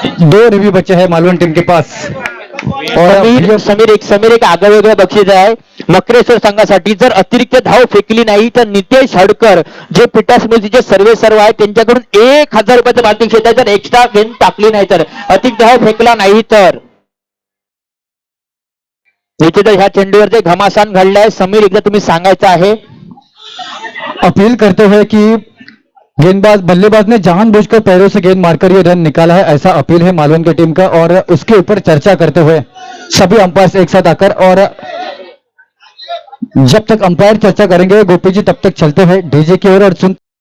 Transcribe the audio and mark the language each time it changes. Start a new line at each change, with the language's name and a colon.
Hindi: 2 review बचे हैं Malvan team के पास। और
Marathi: समीर एक आगळेवेगळं बक्षीस आहे मकरेश्वर संघासाठी। जर अतिरिक्त धाव फेकली नाही तर नितेश हडकर जे पिटा समितीचे सर्व आहेत त्यांच्याकडून 1,000 रुपयाचं बालतिक क्षेत्र, जर एक्स्ट्रा गेंद टाकली नाही तर, अतिरिक्त धाव फेकला नाही तर। निश्चितच ह्या चेंडूवर जे घमासान घडलाय समीर, एकदा तुम्ही सांगायचं आहे।
Hindi: अपील करते हुए कि गेंदबाज बल्लेबाज ने जानबूझकर पैरों से गेंद मारकर ये रन निकाला है, ऐसा अपील है मालवण की टीम का। और उसके ऊपर चर्चा करते हुए सभी अंपायर एक साथ आकर, और जब तक अंपायर चर्चा करेंगे गोपी जी तब तक चलते हुए डीजे की ओर और सुन